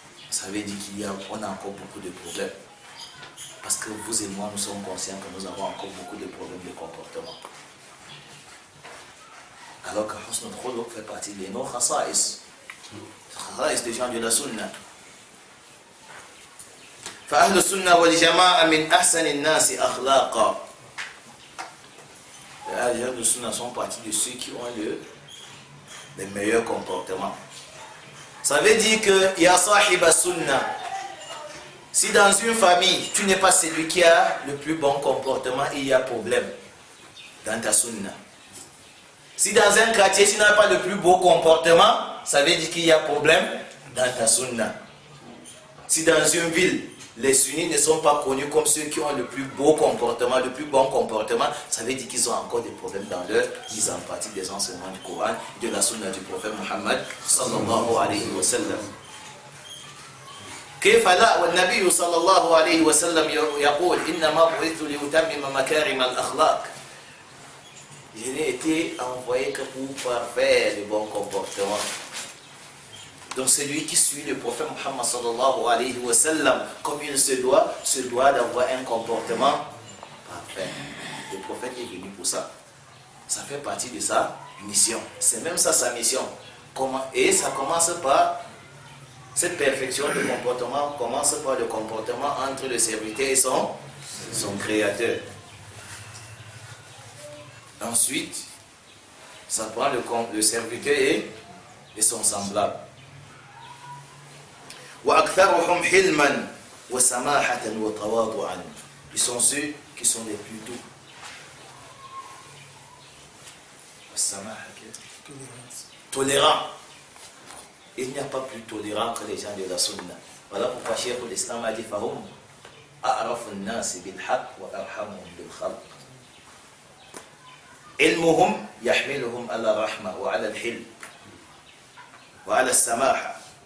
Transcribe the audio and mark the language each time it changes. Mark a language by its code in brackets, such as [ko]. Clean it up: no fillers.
[fr] Ça veut dire qu'on a encore beaucoup de problèmes. Parce que vous et moi, nous sommes conscients que nous avons encore beaucoup de problèmes de comportement. Alors que husnul khuluq fait partie de nos khasa'is. Khasa'is des gens de la sunna. [ar] فأهل السنة والجماعة من أحسن الناس أخلاقا. [fr] Les gens de sunna sont partie de ceux qui ont les meilleurs comportements. Ça veut dire que [ar] ya sahib as-sunna, [fr] si dans une famille, tu n'es pas celui qui a le plus bon comportement, il y a problème dans ta sunna. Si dans un quartier, tu n'as pas le plus beau comportement, ça veut dire qu'il y a problème dans ta sunna. Si dans une ville, les sunnis ne sont pas connus comme ceux qui ont le plus beau comportement, le plus bon comportement, ça veut dire qu'ils ont encore des problèmes dans leur mise en pratique des enseignements du Coran et de la sunna du prophète Muhammad sallallahu alayhi wa sallam. [ar] كيف لا والنبي صلى الله عليه وسلم يقول إنما بعثت لأتمم مكارم الأخلاق. [fr] Je n'ai été envoyé que pour parfaire le bon comportement. Donc celui qui suit le prophète Muhammad sallallahu alayhi wa sallam comme il se doit d'avoir un comportement parfait. Le prophète est venu pour ça. Ça fait partie de sa mission. C'est même ça sa mission. Et ça commence par cette perfection de comportement, commence par le comportement entre le serviteur et son créateur. Ensuite, ça prend le serviteur et son semblable. [ar] وَأَكْثَرُهُمْ حِلْمًا وَسَمَاحَةً وَتَوَاضُعًا. [fr] Ils sont ceux qui sont les plus doux. Tolérants. Il n'y a pas plus tolérant que les gens de la sunna. Voilà pourquoi Cheikh l'Islam a dit Fahum [ar] أعرف الناس بالحق وأرحمهم بالخلق علمهم يحملهم على الرحمة وعلى الحلم وعلى السماحة.